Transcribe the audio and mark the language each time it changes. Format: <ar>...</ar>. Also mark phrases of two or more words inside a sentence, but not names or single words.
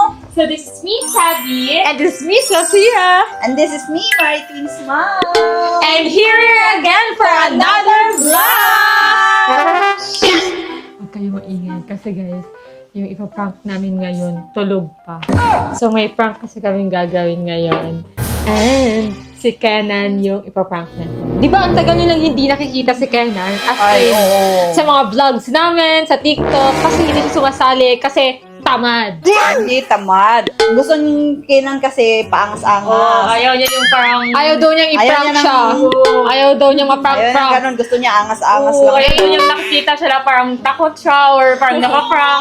<en>So this is me, Sabi. And this is me, Sophia. And this is me, Martin Smile. And here we are again for another vlog!</en> <tl>Huwag kayo maingay kasi guys, yung ipaprank namin ngayon, tulog pa. So may prank kasi kaming gagawin ngayon. And si Kenan yung ipaprank natin. Di ba ang tagal nilang hindi nakikita si Kenan?</tl> <en>As in,</en> <tl>sa mga vlogs namin, sa TikTok, kasi hindi siya sumasali, kasi tamad. Hindi tamad. Gusto niyong Kenan kasi paangas-angas. Ayaw niya yung parang... Ayaw daw niyang Ayaw i-prank niya ng- siya. Ayaw daw niyang Ayun, ma-prank-prank. ganun. Gusto niya angas-angas Oo, lang. ayaw niyang nakikita siya na parang takot siya or parang nakaprank.</tl>